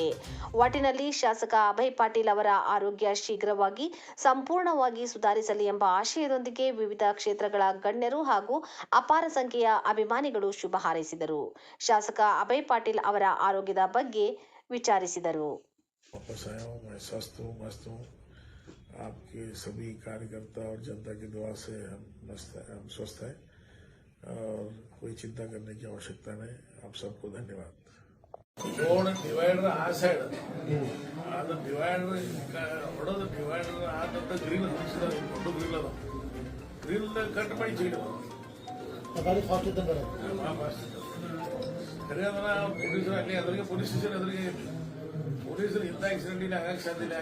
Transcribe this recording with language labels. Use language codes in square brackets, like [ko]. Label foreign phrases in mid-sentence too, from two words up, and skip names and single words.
[kn] ಒಟ್ಟಿನಲ್ಲಿ ಶಾಸಕ ಅಭಯ್ ಪಾಟೀಲ್ ಅವರ ಆರೋಗ್ಯ ಶೀಘ್ರವಾಗಿ ಸಂಪೂರ್ಣವಾಗಿ ಸುಧಾರಿಸಲಿ ಎಂಬ ಆಶಯದೊಂದಿಗೆ ವಿವಿಧ ಕ್ಷೇತ್ರಗಳ ಗಣ್ಯರು ಹಾಗೂ ಅಪಾರ ಸಂಖ್ಯೆಯ ಅಭಿಮಾನಿಗಳು ಶುಭ ಹಾರೈಸಿದರು. ಶಾಸಕ ಅಭಯ್ ಪಾಟೀಲ್ ಅವರ ಆರೋಗ್ಯದ ಬಗ್ಗೆ ವಿಚಾರಿಸಿದರು. [hi] आपके सभी कार्यकर्ता और जनता की दुआ से हम मस्त हैं, हम स्वस्थ हैं और कोई चिंता करने की आवश्यकता नहीं. आप सबको धन्यवाद. [kn] ಡಿವೈಡರ್ ಆ ಸೈಡ್ ಅದು ಡಿವೈಡರ್ ಹೊಡೋದು ಡಿವೈಡರ್ ಆದಂತ ಗ್ರಿಲ್ ದೊಡ್ಡ ಗ್ರಿಲ್ ಅದು [en] grill cut [kn] ಮಾಡಿ ಚೀಡಿದ ಸರಿ ಅದನ್ನ ಪೊಲೀಸರು ಅಲ್ಲಿ ಅದ್ರಿಗೆ [en] police station [kn] ಎದುರಿಗೆ ಪೊಲೀಸರು ಇಂಥ ಆಕ್ಸಿಡೆಂಟ್ ಇಲ್ಲಿ ಆಗಕ್ಕೆ ಸಾಧ್ಯ ಇಲ್ಲ.